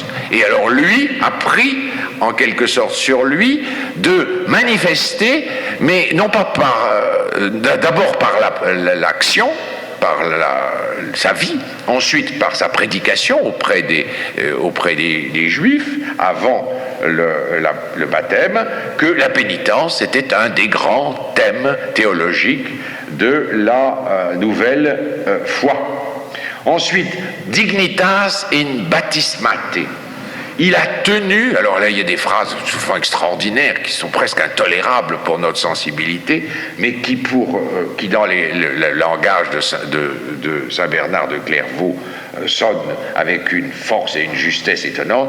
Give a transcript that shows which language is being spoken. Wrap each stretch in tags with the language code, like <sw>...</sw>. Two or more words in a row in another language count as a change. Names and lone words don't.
<fr>Et alors lui a pris, en quelque sorte, sur lui de manifester, mais non pas d'abord par l'action, par sa vie, ensuite par sa prédication auprès des Juifs, avant le baptême, que la pénitence était un des grands thèmes théologiques de la nouvelle foi. Ensuite,</fr> <la>dignitas in baptismate.</la> <fr>Il a tenu, alors là il y a des phrases souvent extraordinaires qui sont presque intolérables pour notre sensibilité, mais qui dans le langage de Saint Bernard de Clairvaux sonnent avec une force et une justesse étonnantes.</fr>